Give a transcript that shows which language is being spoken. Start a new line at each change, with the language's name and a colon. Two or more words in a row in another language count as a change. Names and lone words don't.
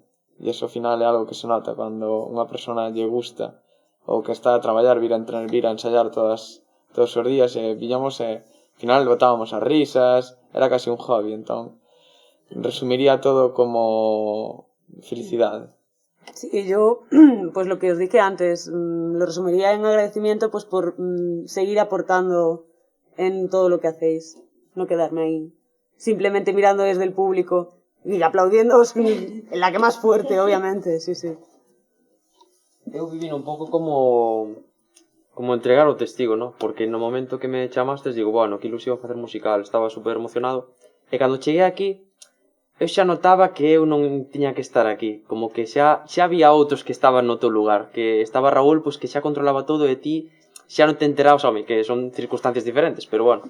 Galician: E iso ao final é algo que se nota cando unha persona lle gusta ou que está a traballar, vir a ensayar todos os días e viñamos e ao final botábamos as risas, era casi un hobby, entón resumiría todo como felicidade.
Spanish: Sí, yo, pues lo que os dije antes, lo resumiría en agradecimiento pues por seguir aportando en todo lo que hacéis, no quedarme ahí simplemente mirando desde el público y aplaudiéndoos en la que más fuerte, obviamente, sí.
Galician: Eu viví un pouco como entregar o testigo, ¿no? Porque no momento que me chamastes digo, bueno, que ilusión facer musical, estaba super emocionado e cando cheguei aquí eu xa notaba que eu non tiña que estar aquí, como que xa había outros que estaban no teu lugar, que estaba Raúl, pois que xa controlaba todo e ti xa non te enterabas, home, que son circunstancias diferentes, pero bueno.